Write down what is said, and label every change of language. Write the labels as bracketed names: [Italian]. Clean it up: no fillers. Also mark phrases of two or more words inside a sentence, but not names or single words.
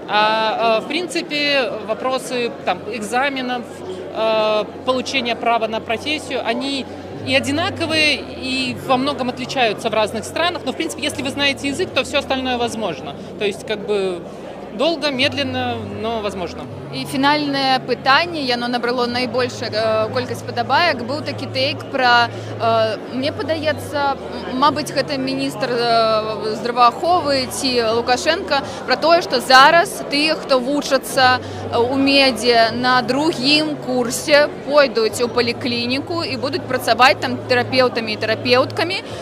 [Russian] В принципе, вопросы там, экзаменов, получения права на профессию, они и одинаковые, и во многом отличаются в разных странах. Но, в принципе, если вы знаете язык, то все остальное возможно. То есть, как бы, долго, медленно, но возможно. [Belarusian] І фінальне пытанне, яно набрало найбольшую колькасць падабаек, быў такі тэйк пра, мне падаецца, мабыць, гэта міністр здравааховы ці Лукашенко, пра тое, што зараз тыя, хто вучацца ў медзе на другім курсе, пойдуць у паліклініку і будуць працаваць там тэрапеўтамі і тэрапеўткамі.